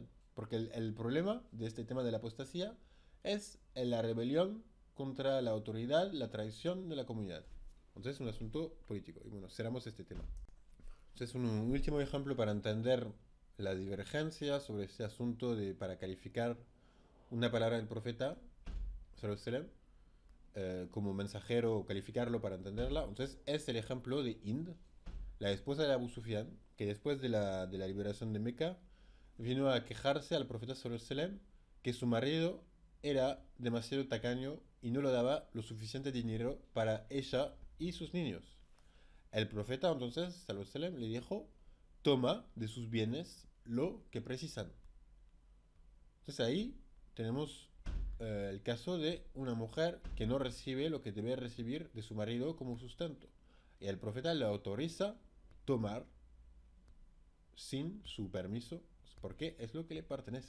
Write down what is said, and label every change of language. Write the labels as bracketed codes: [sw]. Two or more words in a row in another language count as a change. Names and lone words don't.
[es] Porque el problema de este tema de la apostasía es la rebelión contra la autoridad, la traición de la comunidad. Entonces es un asunto político. Y bueno, cerramos este tema. Entonces un último ejemplo para entender la divergencia sobre este asunto para calificar una palabra del profeta, [ar] صلى الله عليه وسلم, [es] como mensajero o calificarlo para entenderla. Entonces es el ejemplo de Hind, la esposa de Abu Sufyan, que después de la liberación de Meca vino a quejarse al profeta [ar] صلى الله عليه وسلم [es] que su marido era demasiado tacaño y no le daba lo suficiente dinero para ella y sus niños. El profeta entonces, [ar] صلى الله عليه وسلم, [es] le dijo, toma de sus bienes lo que precisan. Entonces ahí tenemos el caso de una mujer que no recibe lo que debe recibir de su marido como sustento. Y el profeta le autoriza tomar sin su permiso, porque es lo que le pertenece.